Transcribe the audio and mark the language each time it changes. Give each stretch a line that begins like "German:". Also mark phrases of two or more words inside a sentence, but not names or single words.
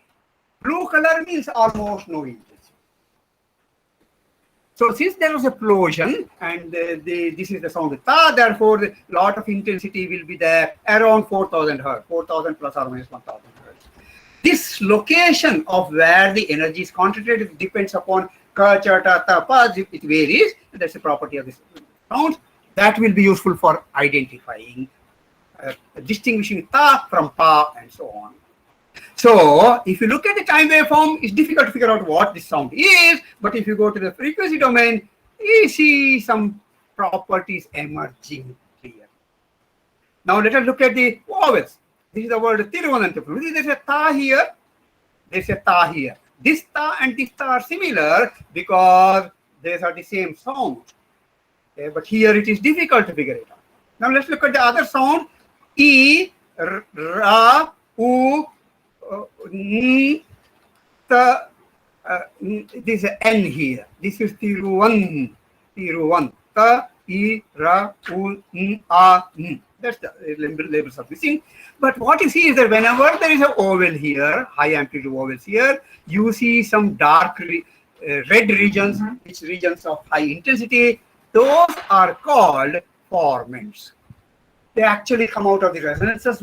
English: Blue color means almost no intensity. So since there was a explosion and this is the sound ta, therefore a lot of intensity will be there around 4000 hertz, 4000 plus or minus 1000 hertz. This location of where the energy is concentrated depends upon ka, cha, ta, ta, pa, it varies. That's a property of this sound. That will be useful for identifying, distinguishing ta from pa and so on. So if you look at the time waveform, it's difficult to figure out what this sound is, but if you go to the frequency domain, you see some properties emerging here. Now let us look at the vowels. This is the word Tiruvananthapuram. There's a ta here, there's a ta here. This ta and this ta are similar because these are the same sound. Okay, but here it is difficult to figure it out. Now let's look at the other sound. E, ra, u, ta, this is N here. This is Tiruvan. Tiruvan. Ta, E, ra, u, a, n. That's the labels of missing. But what you see is that whenever there is a vowel here, high amplitude vowels here, you see some dark red regions, which regions of high intensity. Those are called formants. They actually come out of the resonances.